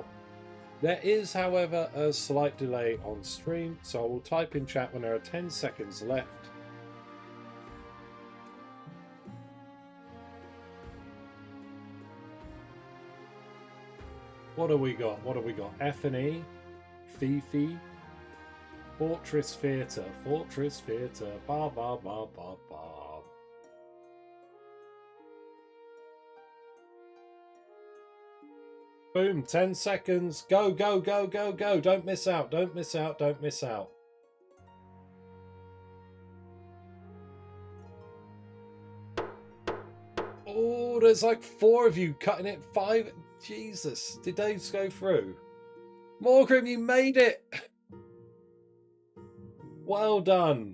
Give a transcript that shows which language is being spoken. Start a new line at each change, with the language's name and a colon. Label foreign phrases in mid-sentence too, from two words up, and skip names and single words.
English: There is, however, a slight delay on stream, so I will type in chat when there are 10 seconds left. What do we got? What do we got? F&E, Fifi, Fortress Theatre, Fortress Theatre, ba ba ba ba ba. Boom, 10 seconds. Go, go, go, go, go. Don't miss out, don't miss out, don't miss out. Oh, there's like 4 of you cutting it. 5. Jesus, did those go through? Morgrim, you made it! Well done.